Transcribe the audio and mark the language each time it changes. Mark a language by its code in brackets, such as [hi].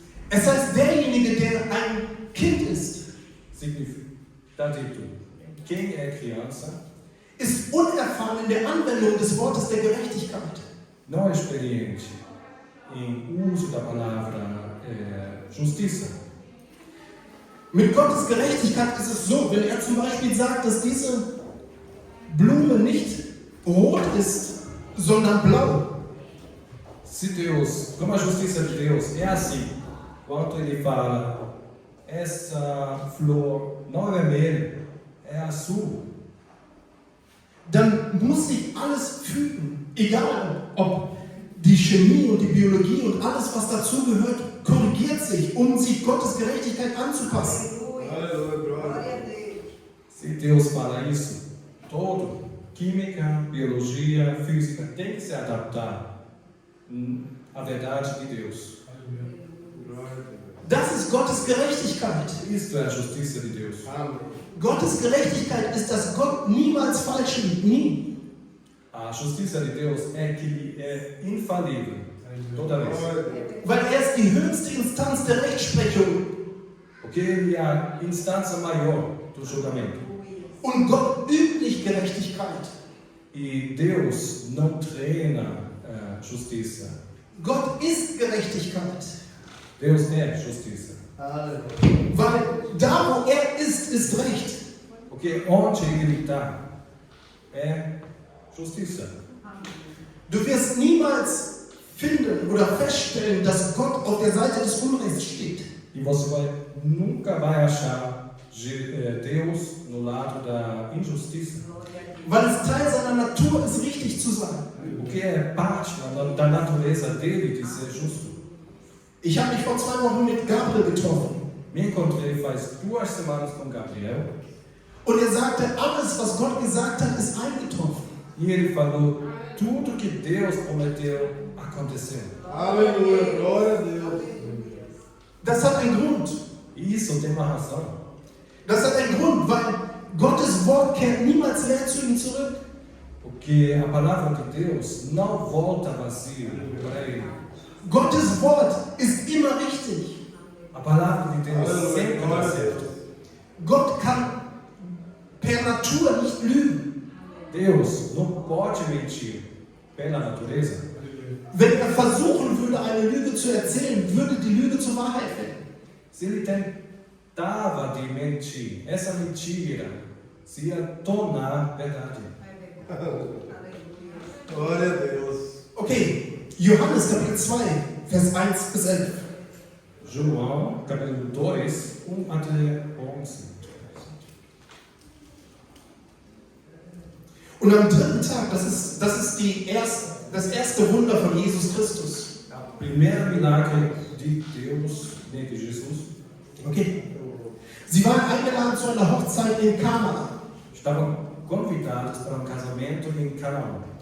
[de] Es heißt, derjenige, der ein Kind ist, [pt] Está dito, quem é criança [de] ist unerfahren in der Anwendung des Wortes der Gerechtigkeit. [pt] não é experiente em uso da palavra justiça. [de] Mit Gottes Gerechtigkeit ist es so, wenn er zum Beispiel sagt, dass diese Blume nicht rot ist, sondern blau, [pt] Se Deus, como a justiça de Deus é assim, quando ele fala, essa flor não é vermelha, é azul, [de] dann muss sich alles fügen, egal ob die Chemie und die Biologie und alles, was dazugehört, korrigiert sich, um sich Gottes Gerechtigkeit anzupassen. [pt] Aleluia, glória. se Deus fala isso, todo, química, biologia, física, tem que se adaptar à verdade de Deus. Glória a Deus. [de] Das ist Gottes Gerechtigkeit. [pt] Isto é a justiça de Deus. Amém. [de] Gottes Gerechtigkeit ist, dass Gott niemals falsch liegt, nie. [pt] A justiça de Deus é que ele é infalível, toda vez. Glória a Deus. [de] Weil er ist die höchste Instanz der Rechtsprechung. [pt] Porque ele é a instância maior do julgamento. [de] Und Gott übt nicht Gerechtigkeit. [pt] E Deus não treina justiça. [de] Gott ist Gerechtigkeit. [pt] Deus é justiça. Aleluia. [de] Weil da, wo er ist Recht. [pt] Porque onde ele está é justiça. [de] Du wirst niemals finden oder feststellen, dass Gott auf der Seite des Unrechts steht. [pt] E você nunca vai achar Deus no lado da injustiça. [de] Weil es Teil seiner Natur ist, richtig zu sein. [pt] Porque é parte da natureza dele de ser justo. [de] Ich habe mich vor 2 Wochen mit Gabriel getroffen. [pt] Me encontrei faz 2 semanas com Gabriel [de] Und er sagte, alles, was Gott gesagt hat, ist eingetroffen. [pt] e ele falou: tudo que Deus prometeu aconteceu. Aleluia, glória a Deus. [de] Das hat einen Grund. [pt] E isso tem uma razão. [de] Das hat einen Grund, weil Gottes Wort kehrt niemals leer zu ihm zurück. [pt] Porque a palavra de Deus não volta vazia para ele. [de] Gottes Wort ist immer richtig. [pt] A palavra de Deus sempre glória dá a certo. Deus. [de] Gott kann per Natur nicht lügen. [pt] Deus não pode mentir pela natureza. [de] Wenn er versuchen würde, eine Lüge zu erzählen, würde die Lüge zur Wahrheit werden. [pt] Se ele tentava de mentir, essa mentira se tornar verdade. Glória a Deus. [de] Okay, Johannes Kapitel 2, Vers 1 bis 11. [pt] João, capítulo 2, 1 até 11. [de] Und am dritten Tag, das ist das erste Wunder von Jesus Christus. [pt] O primeiro milagre de Deus, de Jesus, Okay. [de] Sie waren eingeladen zu einer Hochzeit in Kana. [pt] estavam convidados para casamento em Canaã.